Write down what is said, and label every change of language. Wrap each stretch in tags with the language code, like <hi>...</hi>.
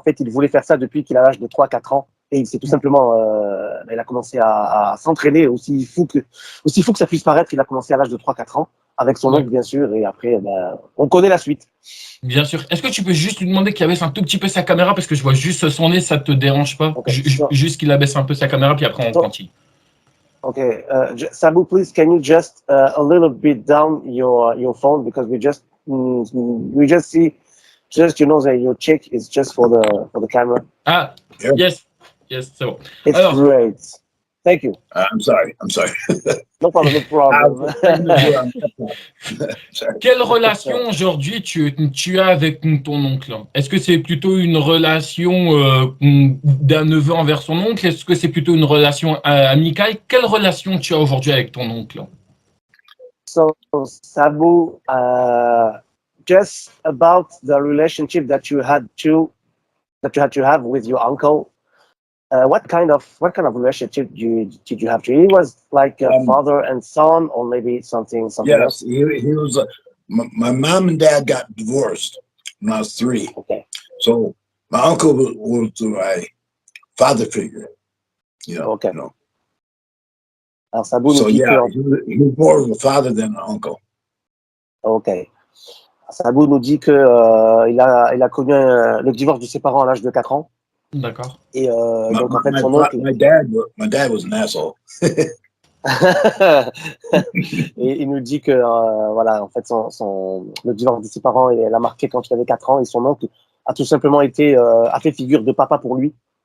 <fr>En fait, il voulait faire ça depuis qu'il a l'âge de 3-4 ans. Et il s'est tout simplement, il a commencé à s'entraîner aussi fou que ça puisse paraître. Il a commencé à l'âge de 3-4 ans avec son oncle, bien sûr. Et après, on connaît la suite. Bien sûr. Est-ce que tu peux juste lui demander qu'il abaisse un tout petit peu sa caméra parce que je vois juste son nez, ça te dérange pas? Okay. Juste qu'il abaisse un peu sa caméra, puis après on continue.</fr> <en>Okay, Sabou, please, can you just a little bit down your phone because we just see just that your cheek is just for the camera. Ah, yes, so. It's great. Thank you. I'm sorry. No problem, no problem.</en> <fr>Quelle relation aujourd'hui tu as avec ton oncle? Est-ce que c'est plutôt une relation d'un neveu envers son oncle? Est-ce que c'est plutôt une relation amicale? Quelle relation tu as aujourd'hui avec ton oncle?</fr> <en>So, Sabou, just about the relationship that you had to have with your uncle. What kind of relationship did you have? He was like a father and son, or maybe something else? Yes, he was. My mom and dad got divorced when I was 3. Okay. So my uncle was my father figure. You know. Okay. You know.</en> <fr>Alors, Sabou so nous dit</fr> <en>yeah, he was more of a father than an uncle. Okay.</en> <fr>Sabou nous dit que il a connu le divorce de ses parents à l'âge de 4 ans. D'accord. Et donc en fait son oncle.</fr> <en>My dad was an asshole.</en> <fr>Et il nous dit que voilà, en fait le divorce de ses parents l'a marqué quand il avait 4 ans et son oncle a tout simplement a fait figure de papa pour lui.</fr>